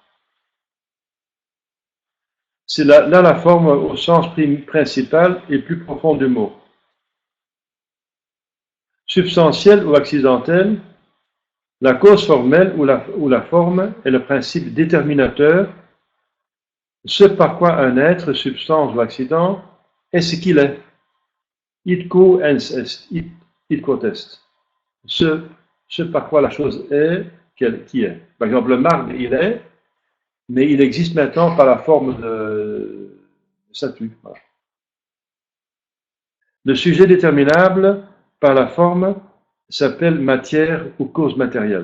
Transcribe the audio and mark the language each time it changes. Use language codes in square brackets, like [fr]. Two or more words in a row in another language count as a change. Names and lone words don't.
[fr] C'est là la forme au sens principal et plus profond du mot. Substantielle ou accidentelle, la cause formelle ou la forme est le principe déterminateur, ce par quoi un être, substance ou accident, est ce qu'il est. [la] Id quo ens est, id quod est. [fr] Ce par quoi la chose est, qui est. Par exemple, le marbre, il est, mais il existe maintenant par la forme de statue. Voilà. Le sujet déterminable par la forme s'appelle matière ou cause matérielle.